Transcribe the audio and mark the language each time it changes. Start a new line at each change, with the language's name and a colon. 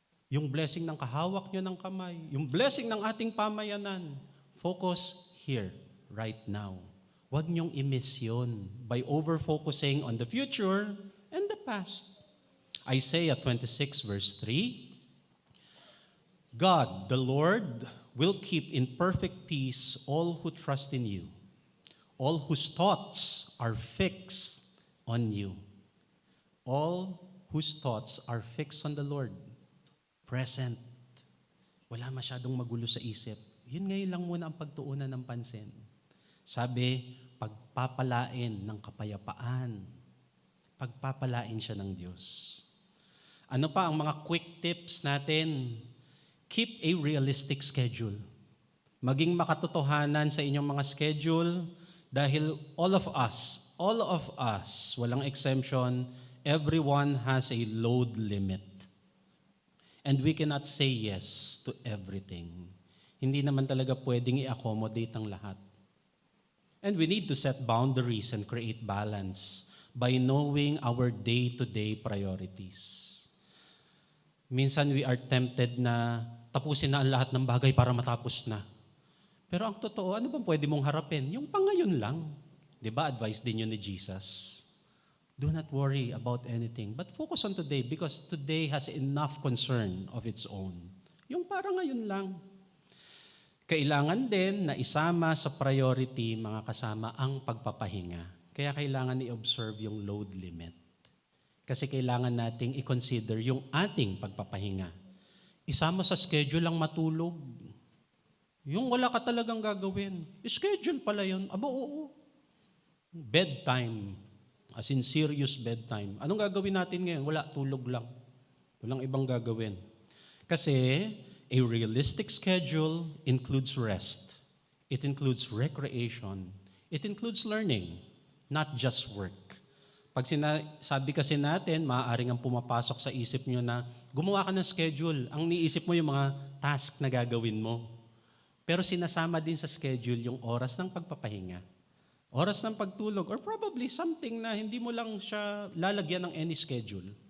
Filipino: Yung blessing ng kahawak nyo ng kamay. Yung blessing ng ating pamayanan.
English: Focus here, right now.
Filipino: Huwag nyong i-miss yun
English: by over-focusing on the future and the past. Isaiah 26 verse 3, God, the Lord, will keep in perfect peace all who trust in you, all whose thoughts are fixed on you. All whose thoughts are fixed on the Lord.
Filipino: Present. Wala masyadong magulo sa isip. Yun ngayon lang muna ang pagtuunan ng pansin. Sabi, pagpapalain ng kapayapaan. Pagpapalain siya ng Diyos. Ano pa ang mga quick tips natin?
English: Keep a realistic schedule.
Filipino: Maging makatotohanan sa inyong mga schedule dahil
English: all of us, walang exemption, everyone has a load limit. And we cannot say yes to everything.
Filipino: Hindi naman talaga pwedeng i-accommodate ang lahat.
English: And we need to set boundaries and create balance by knowing our day-to-day priorities.
Filipino: Minsan
English: we are tempted
Filipino: na tapusin na ang lahat ng bagay para matapos na. Pero ang totoo, ano bang pwede mong harapin? Yung pangayon lang. Di ba?
English: Advice din yun ni Jesus. Do not worry about anything, but focus on today because today has enough concern of its own.
Filipino: Yung parang ngayon lang. Kailangan din na isama sa priority, mga kasama, ang pagpapahinga. Kaya kailangan i-observe yung load limit. Kasi kailangan nating i-consider yung ating pagpapahinga. Isama sa schedule ang matulog. Yung wala ka talagang gagawin. Schedule pala yun. Aba, oo. Bedtime. As in serious bedtime. Anong gagawin natin ngayon? Wala, tulog lang. Walang ibang gagawin.
English: Kasi a realistic schedule includes rest. It includes recreation. It includes learning, not just work.
Filipino: Pag sabi kasi natin, maaaring ang pumapasok sa isip nyo na gumawa ka ng schedule. Ang niisip mo yung mga task na gagawin mo. Pero sinasama din sa schedule yung oras ng pagpapahinga, oras ng pagtulog, or probably something na hindi mo lang siya lalagyan ng any schedule.